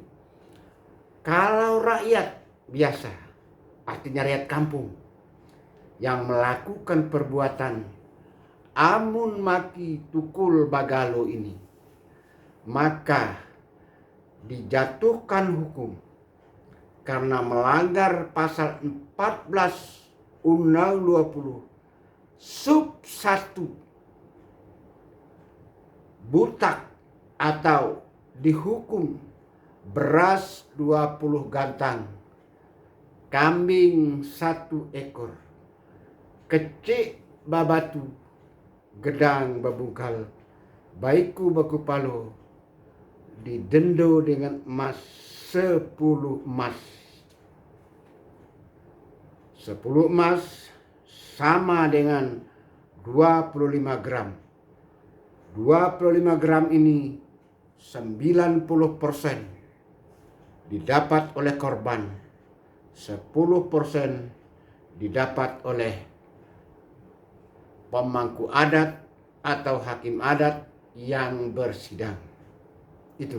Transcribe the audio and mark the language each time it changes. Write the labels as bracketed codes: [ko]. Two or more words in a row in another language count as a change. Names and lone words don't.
[id] Kalau rakyat biasa, artinya rakyat kampung yang melakukan perbuatan amun maki tukul bagalo ini, maka dijatuhkan hukum karena melanggar pasal 14 Undang 20 sub 1 butak atau dihukum beras 20 gantang, kambing 1 ekor, [jax] kecik babatu, gedang babungkal, baiku baku palo, didendo dengan emas 10 emas. [id] 10 emas sama dengan 25 gram. 25 gram ini 90% didapat oleh korban, 10% didapat oleh pemangku adat atau hakim adat yang bersidang.